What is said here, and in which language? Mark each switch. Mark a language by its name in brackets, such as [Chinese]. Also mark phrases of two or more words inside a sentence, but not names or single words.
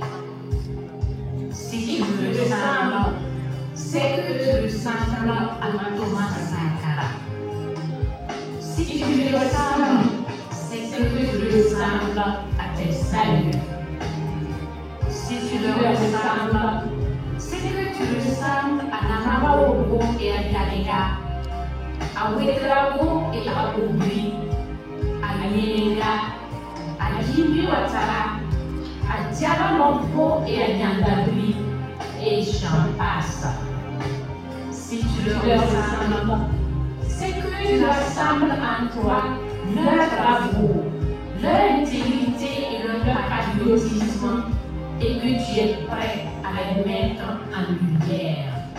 [French] Si tu me ressembles, c'est que tu ressembles à Thomas Sankara. Si tu me ressembles, c'est que tu ressembles à tes saluts. Si tu le ressembles, c'est que tu ressembles Anamarogo et Adadega, Awetrago et Abobri, Ayenga, Ajimbi Watara, Adjabanompo et Anyandabri, et j'en passe. Si tu leur ressembles, c'est que tu rassembles en toi leur bravoure, leur intégrité et leur patriotisme, et que tu es prêt à les mettre en lumière.